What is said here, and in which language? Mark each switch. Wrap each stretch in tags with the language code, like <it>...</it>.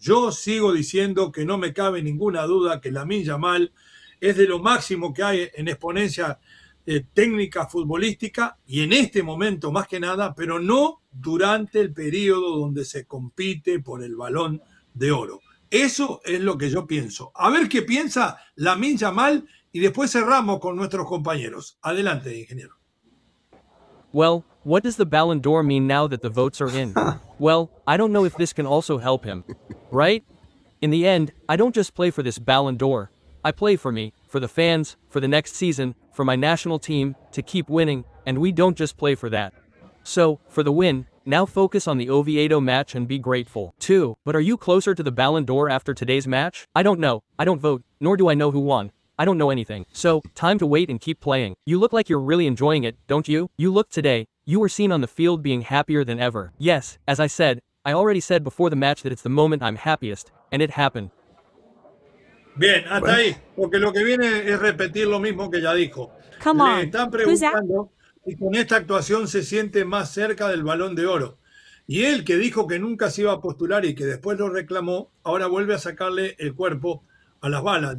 <es>Yo sigo diciendo que no me cabe ninguna duda que Lamine Yamal es de lo máximo que hay en exponencia técnica futbolística y en este momento más que nada, pero no durante el periodo donde se compite por el Balón de Oro. Eso es lo que yo pienso. A ver qué piensa Lamine Yamal y después cerramos con nuestros compañeros. Adelante, ingeniero.</es> <en>Well, what does the Ballon d'Or mean now that the votes are in? Well, I don't know if this can also help him, right? In the end, I don't just play for this Ballon d'Or. I play for me, for the fans, for the next season, for my national team, to keep winning, and we don't just play for that. So, for the win, now focus on the Oviedo match and be grateful, too. But are you closer to the Ballon d'Or after today's match? I don't know. I don't vote, nor do I know who won. I don't know anything. So, time to wait and keep playing. You look like you're really enjoying it, don't you? You look today. You were seen on the field being happier than ever. Yes, as I said, I already said before the match that it's the moment I'm happiest, and it happened.</en> <es>Bien, hasta ahí, porque lo que viene es repetir lo mismo que ya dijo.</es> <en>Come</en> <es>on. Le están preguntando si con esta actuación se siente más cerca del Balón de Oro. Y él, que dijo que nunca se iba a postular y que después lo reclamó, ahora vuelve a sacarle el cuerpo a las balas.</es>